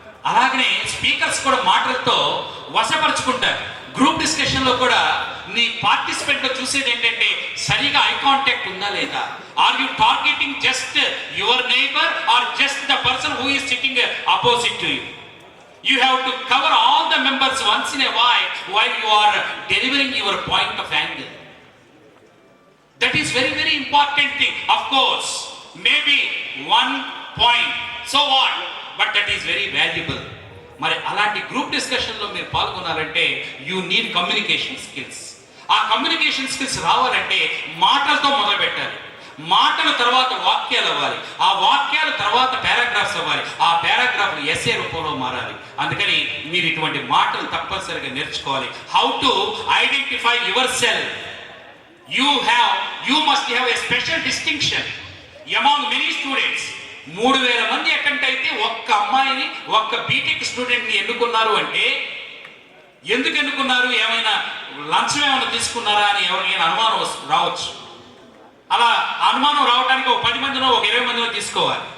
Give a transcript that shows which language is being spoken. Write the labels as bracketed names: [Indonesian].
[Telugu] అలాగనే స్పీకర్స్ కూడా మాటలతో వశపరుచుకుంటారు. గ్రూప్ డిస్కషన్ లో కూడా నీ పార్టిసిపెంట్ లో చూసేది ఏంటంటే సరిగా ఐ కాంటాక్ట్ ఉందా లేదా? [English] Or you targeting just your neighbour or just the person who is sitting opposite to you? You have to cover all the members once in a while you are delivering your point of angle. That is very, very important thing. Of course, maybe one point, so what? But that is very valuable. [Telugu] మరి అలాంటి group డిస్కషన్లో మీరు పాల్గొనాలంటే [English] You need communication skills. [Telugu] ఆ communication skills రావాలంటే మాటలతో మొదలు పెట్టాలి. మాటల తర్వాత వాక్యాలు అవ్వాలి. ఆ వాక్యాల తర్వాత పారాగ్రాఫ్స్ అవ్వాలి. ఆ పారాగ్రాఫ్లు ఎస్ఏ రూపంలో మారాలి. అందుకని మీరు ఇటువంటి మాటలు తప్పనిసరిగా నేర్చుకోవాలి. [English] How to identify yourself. You must have a special distinction among many students. [Telugu] 3000 మంది అటెంప్ట్ అయితే ఒక్క అమ్మాయిని, ఒక్క బీటెక్ స్టూడెంట్ ని ఎన్నుకున్నారు అంటే ఎందుకు ఎన్నుకున్నారు? ఏమైనా లంచం ఏమైనా తీసుకున్నారా అని ఎవరికైనా అనుమానం రావచ్చు. అలా అనుమానం రావడానికి ఒక 10 మందినో ఒక 20 మందినో తీసుకోవాలి.